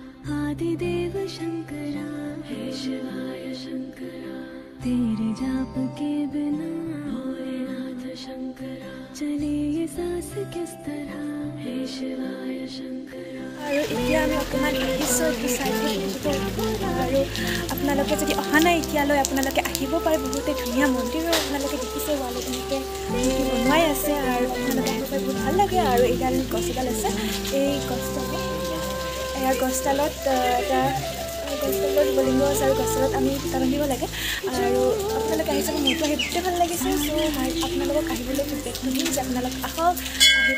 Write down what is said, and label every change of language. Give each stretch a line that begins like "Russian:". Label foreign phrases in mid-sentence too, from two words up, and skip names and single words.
Hindi: आदिदेव शंकरा हे शिवाय शंकरा तेरे जाप के बिना भोलेनाथ शंकरा चले ये सांस किस तरह हे शिवाय शंकरा
Assamese: আৰু এতিয়া আমি অকমান আহিছো আৰু আপোনালোকে যদি অহা নাই এতিয়ালৈ আপোনালোকে আহিব পাৰে বহুতে ধুনীয়া মন্দিৰ আপোনালোকে দেখিছে ৱালত এনেকৈ বনোৱাই আছে আৰু আপোনালোকে আহিব পাৰে বহুত ভাল লাগে আৰু এইডাল গছ এডাল আছে এই গছডালত এয়া গছডালত এটা গছডালত শিৱলিংগ আছে আৰু গছডালত আমি সূতা বান্ধিব লাগে আৰু আপোনালোকে আহি যাব মোৰতো আহি বহুতে ভাল লাগিছে চ' মই আপোনালোকক আহিবলৈ ফিডবেকটো দিম যে আপোনালোক আহক আহি